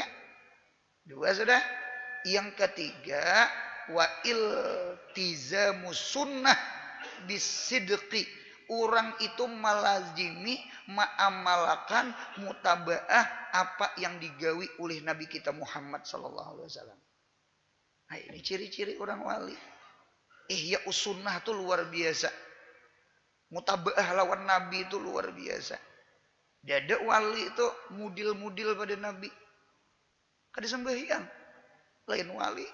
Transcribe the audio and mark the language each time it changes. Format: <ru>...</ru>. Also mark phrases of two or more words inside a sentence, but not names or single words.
<bjn>Dua sudah. Yang ketiga.</bjn> <ar>والتزام السنة بصدق.</ar> <bjn>Orang itu malazimi ma'amalakan mutabaah apa yang digawi oleh Nabi kita Muhammad</bjn> <ar>صلى الله عليه وسلم.</ar> <bjn>Nah, ini ciri-ciri orang wali.</bjn> <ar>إحياء السنة</ar> <bjn>itu luar biasa. Mutabaah lawan Nabi itu luar biasa. Dada wali itu mudil-mudil pada Nabi. Kada sembahyang. Lain wali.</bjn>